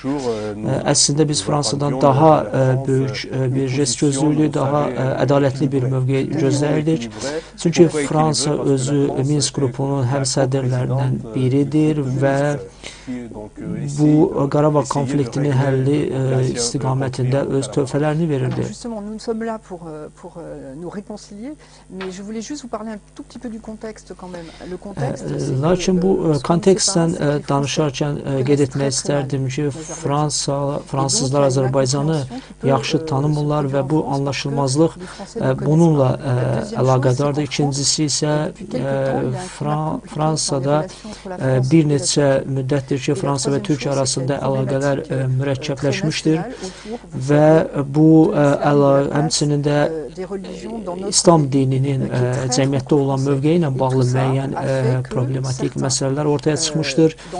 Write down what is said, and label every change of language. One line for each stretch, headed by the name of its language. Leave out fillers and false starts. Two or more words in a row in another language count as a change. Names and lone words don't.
Azerbaijani: Əslində biz Fransadan daha böyük bir jest gözlüydük, daha ədalətli bir mövqe gözləyirdik. Çünki Fransa özü Minsk qrupunun həmsədrlərindən biridir və bu Qarabağ konfliktinin həlli istiqamətində öz töhfələrini verirdi.
French: Nous sommes là pour nous réconcilier, mais je voulais juste vous parler un tout petit peu du contexte quand même. Le contexte.
Azerbaijani: Lakin bu kontekstdən danışarkən qeyd etmək istərdim ki, fransızlar Azərbaycanı yaxşı tanımırlar və bu anlaşılmazlıq bununla əlaqədardır. İkincisi isə Fransada bir neçə müddətdir ki, Fransa və Türkiyə arasında əlaqələr mürəkkəbləşmişdir və bu həmçinin də İslam dininin cəmiyyətdə olan mövqeyi ilə bağlı müəyyən problematik məsələlər ortaya çıxmışdır